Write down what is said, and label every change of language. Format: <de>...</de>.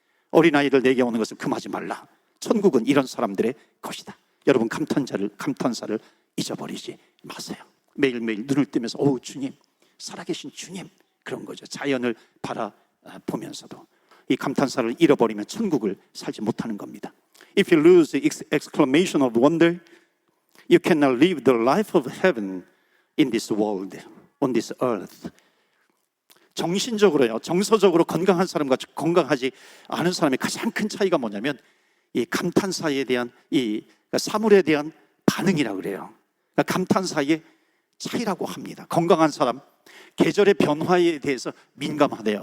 <ko>어린아이들 내게 오는 것을 금하지 말라. 천국은 이런 사람들의 것이다. 여러분 감탄사를 잊어버리지 마세요. 매일매일 눈을 뜨면서 주님, 살아계신 주님, 그런 거죠. 자연을 바라보면서도 이 감탄사를 잃어버리면 천국을 살지 못하는 겁니다.</ko> <en>If you lose the exclamation of wonder, you cannot live the life of heaven in this world, on this earth.</en> <ko>정신적으로요, 정서적으로 건강한 사람과 건강하지 않은 사람의 가장 큰 차이가 뭐냐면 이 감탄사에 대한 사물에 대한 반응이라고 그래요. 그러니까 감탄사의 차이라고 합니다. 건강한 사람, 계절의 변화에 대해서 민감하대요.</ko>